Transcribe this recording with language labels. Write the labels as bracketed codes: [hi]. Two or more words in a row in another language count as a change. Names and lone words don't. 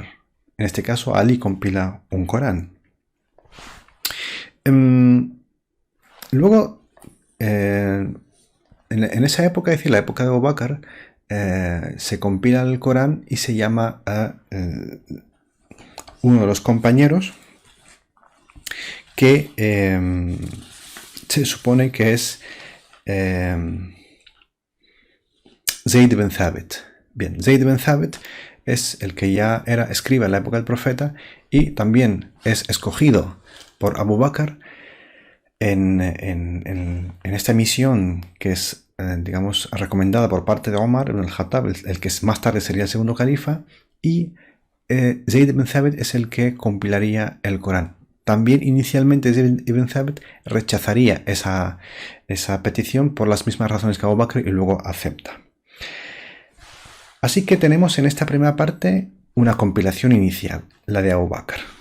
[es] En este caso, Ali compila un Corán. Luego, en esa época, es decir, la época de Abu Bakr, se compila el Corán y se llama a uno de los compañeros que se supone que es Zayd ibn Thabit. Bien, Zayd ibn Thabit es el que ya era escriba en la época del profeta y también es escogido por Abu Bakr en esta misión que es, digamos, recomendada por parte de Omar ibn al-Khattab, el que más tarde sería el segundo califa, y Zayd ibn Thabit es el que compilaría el Corán. También inicialmente Zayd ibn Thabit rechazaría esa petición por las mismas razones que Abu Bakr y luego acepta. Así que tenemos en esta primera parte una compilación inicial, la de Abu Bakr.